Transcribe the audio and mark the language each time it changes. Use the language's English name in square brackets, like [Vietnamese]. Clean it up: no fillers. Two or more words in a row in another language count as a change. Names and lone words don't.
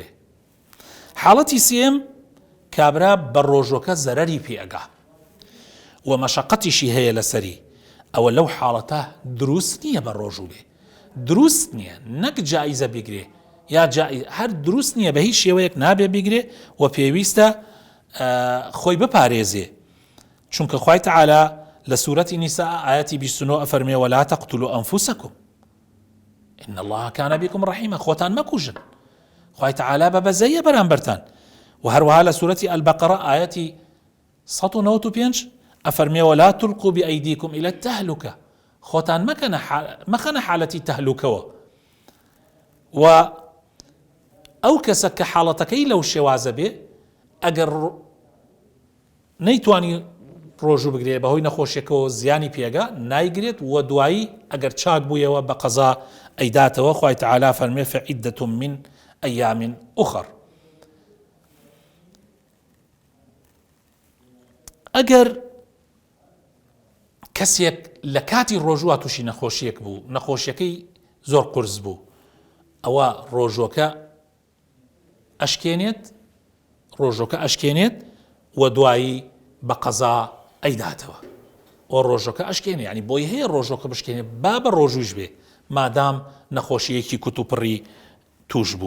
[Central Kurdish] حاڵەتی سێم کابرا بە ڕۆژۆکە زەرەری پێ ئەگا و مەشەقەتیشی هەیە لەسەری، ئەوە لەو حاڵەتە دروست نییە بە ڕۆژوو بێ، دروست نییە، نەک جائیزە بیگرێ یا هەر دروست نییە، بە هیچ شێوەیەک نابێ بیگرێ و پێویستە خۆی بپارێزێ، چونکە خوای تەعالا لە سوورەتی نیساء ئایەتی 29 ئەفەرمێ: [Arabic] ولا تقتلوا أنفسكم إن الله كان بكم رحيما. [Central Kurdish] خۆتان مەکوژن، خوای تەعالا بەبەزەیە بەرامبەرتان. و هەروەها لە سوورەتی ئەلبەقەرە ئایەتی 195 ئەفەرمێ: [Arabic] ولا تلقوا بأيديكم إلى التهلكة. [Central Kurdish] خۆتان مەخەنە حالەتی تەهلوکەوە. و ئەو کەسە کە حاڵەتەکەی لەو شێوازە بێ، ئەگەر نەیتوانی ڕۆژوو بگرێ بەهۆی نەخۆشیەکەوە زیانی پێگا، نایگرێت و دوایی ئەگەر چاک بوویەوە بە قەزا ئەیداتەوە. خوای تەعالا فەرمێ: [Arabic] فعدة من أيام أخر. [Central Kurdish] ئەگەر کەسێک لە کاتی ڕۆژوە تووشی نەخۆشیەک بوو، نەخۆشیەکەی زۆر قورس بوو، ئەوە ڕۆژۆکە ئەشکێنێت و دوایی بە قەزا ئەیداتەوە و ڕۆژۆکە ئەشکێنێ، ینی بۆی هەیە ڕۆژۆکە بشکێنێ با بە ڕۆژوش بێ مادام نەخۆشیەکی کوتوپڕی توش بوو.